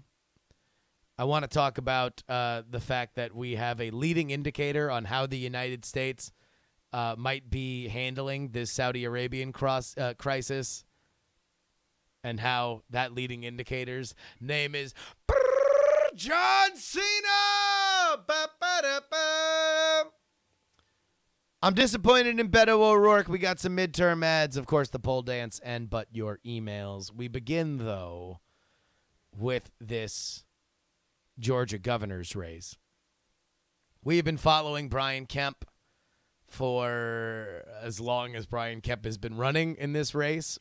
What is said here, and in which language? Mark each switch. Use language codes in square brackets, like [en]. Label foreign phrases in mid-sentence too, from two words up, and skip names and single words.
[en] I want to talk about the fact that we have a leading indicator on how the United States might be handling this Saudi Arabian crisis, and how that leading indicator's name is John Cena. Ba-ba-da-ba. I'm disappointed in Beto O'Rourke. We got some midterm ads, of course, the pole dance, and but your emails. We begin, though, with this Georgia governor's race. We have been following Brian Kemp for as long as Brian Kemp has been running in this race.